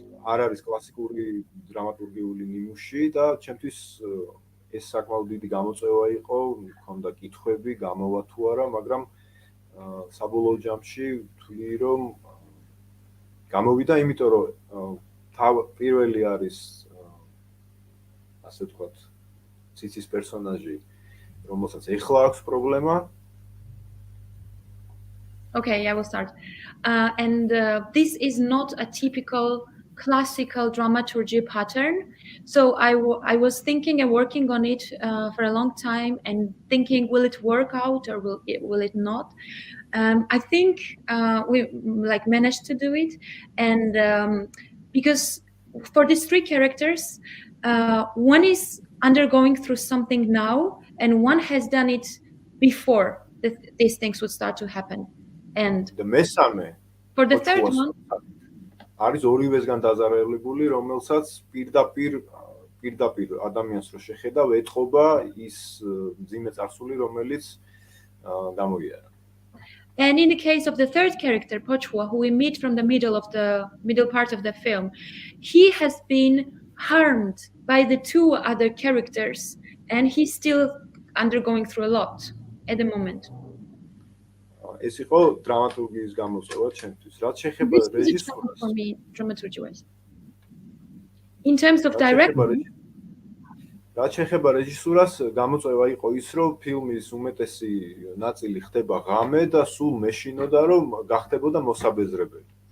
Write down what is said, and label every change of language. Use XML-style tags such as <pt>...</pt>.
<ka>არ არის კლასიკური დრამატურგიული ნიმუში და ჩემთვის ეს საკმაოდ დიდი გამოწვევა იყო, მქონდა კითხვები, გამოვა თუ არა, მაგრამ საბოლოო ჯამში ვთვლი, რომ გამოვიდა, იმიტომ რომ პირველი არის, ასე ვთქვათ, ციცის პერსონაჟი, რომელსაც ეხლა აქვს პრობლემა.</ka> <en>Okay, I will start. And this is not a typical classical dramaturgy pattern. So I was thinking and working on it for a long time and thinking, will it work out or will it not? I think we managed to do it. And because for these three characters, one is undergoing through something now, and one has done it before these things would start to happen. And for the third one,</en> <ka>არის ორივესგან დაზარალებული, რომელსაც პირდაპირ ადამიანს რო შეხედავ, ეთყობა ის მძიმე წარსული, რომელიც გამოიარა.</ka> <en>And in the case of the third character, Pochhua, who we meet from the middle part of the film, he has been harmed by the two other characters, and he's still undergoing through a lot at the moment.</en> <ka>ეს იყო დრამატურგიის გამოწვევა ჩემთვის. რაც შეეხება</ka> <en>This was a challenge</en> <ka>რეჟისურას,</ka> <en>for me, dramaturgy-wise. In terms of</en> <ka>რაც შეეხება</ka> <en>directing,</en> <ka>რაც შეეხება რეჟისურას, გამოწვევა იყო ის, რომ ფილმის უმეტესი ნაწილი ხდება ღამე და სულ მეშინოდა, რომ გახდებოდა მოსაბეზრებელი.</ka>